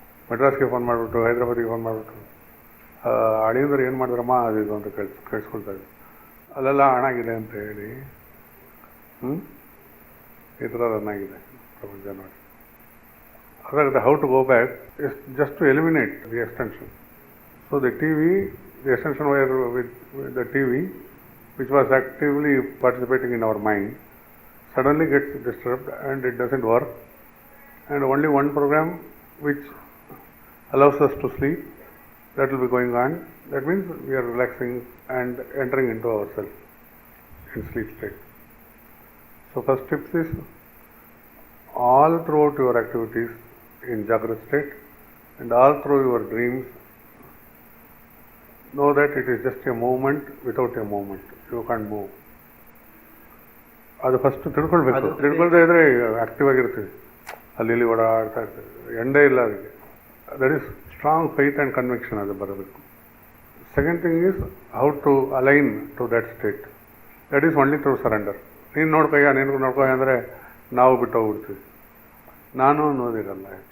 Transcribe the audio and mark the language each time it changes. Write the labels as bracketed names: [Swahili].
[Kannada] ಮಡ್ರಾಸ್ಗೆ phone ಮಾಡಿಬಿಟ್ಟು, ಹೈದ್ರಾಬಾದಿಗೆ phone ಮಾಡಿಬಿಟ್ಟು, ಅಳಿಯಂದ್ರೆ ಏನು ಮಾಡಿದ್ರಮ್ಮ ಅದು ಇದು ಅಂತ ಕೇಳಿಸ್ಕೊಳ್ತಾರೆ. ಅಲ್ಲೆಲ್ಲ ಹಣಾಗಿದೆ ಅಂತ ಹೇಳಿ ಈ ಥರ ರನ್ ಆಗಿದೆ ಪ್ರಪಂಚ ನೋಡಿ. ಅದಾಗುತ್ತೆ. [English] How to go back is just to eliminate the extension. So the TV, the extension wire with the TV which was actively participating in our mind suddenly gets disturbed and it doesn't work, and only one program which allows us to sleep, that will be going on. That means we are relaxing and entering into ourselves in sleep state. So first tips is all throughout your activities in Jagrata state and all through your dreams. Know that it is just a movement without a movement. You can't move. [Kannada] ಅದು first ತಿಳ್ಕೊಳ್ಬೇಕು. ತಿಳ್ಕೊಳ್ದೇ ಇದ್ರೆ active ಆಗಿರ್ತೀವಿ, ಅಲ್ಲಿ ಇಲ್ಲಿ ಓಡಾಡ್ತಾ ಇರ್ತೀವಿ, ಎಂಡೇ ಇಲ್ಲ ಅದಕ್ಕೆ. [English] that is strong faith and conviction [Kannada] ಅದು ಬರಬೇಕು. [English] Second thing is how to align to that state. That is only through surrender. [Kannada] ನೀನು ನೋಡ್ಕೊಯ್ಯ ನೀನು ನೋಡ್ಕೊಯ್ಯ ಅಂದರೆ ನಾವು ಬಿಟ್ಟು ಹೋಗ್ಬಿಡ್ತೀವಿ, ನಾನು ಅನ್ನೋದಿರಲ್ಲ.